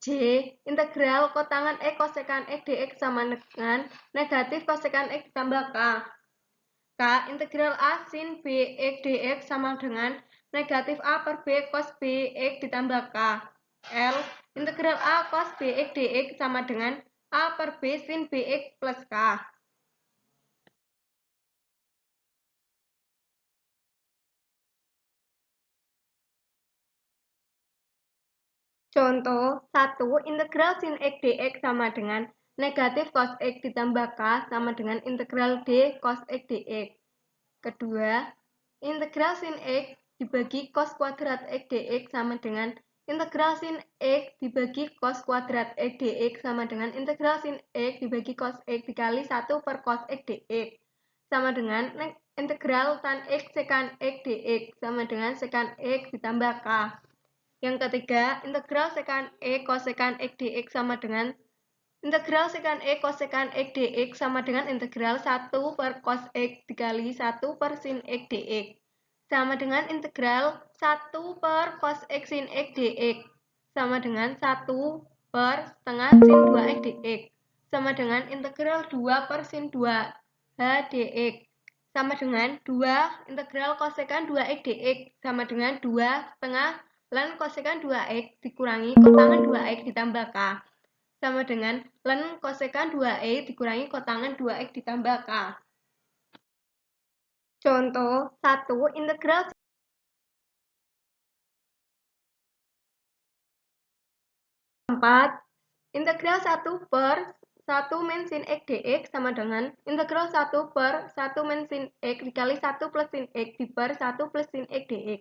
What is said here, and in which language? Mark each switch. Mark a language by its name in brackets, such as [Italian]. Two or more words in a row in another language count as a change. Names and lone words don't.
[Indonesian] Integral kotangan x cosecant x dx sama dengan negatif cosecant x ditambah k. K. Integral A sin bx dx sama dengan negatif A per B cos bx ditambah k. L. Integral A cos bx dx sama dengan A per B sin bx plus k. Contoh 1. Integral sin x dx sama dengan negatif cos x ditambah k sama dengan integral d cos x dx. Kedua, integral sin x dibagi cos kuadrat x dx sama dengan integral sin x dibagi cos kuadrat x dx sama dengan integral sin x dibagi cos x dikali 1 per cos x dx sama dengan integral tan x secant x dx sama dengan secant x ditambah k. Yang ketiga, integral secant x cosecant x dx sama dengan integral secant x cosecant x dx sama dengan integral 1 per cos x dikali 1 per sin x dx sama dengan integral 1 per cos x sin x dx sama dengan 1 per setengah sin 2x dx sama dengan integral 2 per sin 2h dx sama dengan 2 integral cosecant 2x dx sama dengan 2 setengah ln cosecant 2x dikurangi kotangan 2x ditambah k sama dengan ln cosecant 2x dikurangi kotangan 2x ditambah k. Contoh 1. Integral integral 1 per 1 min sin x dx sama dengan integral 1 per 1 min sin x dikali 1 plus sin x diper 1 plus sin x dx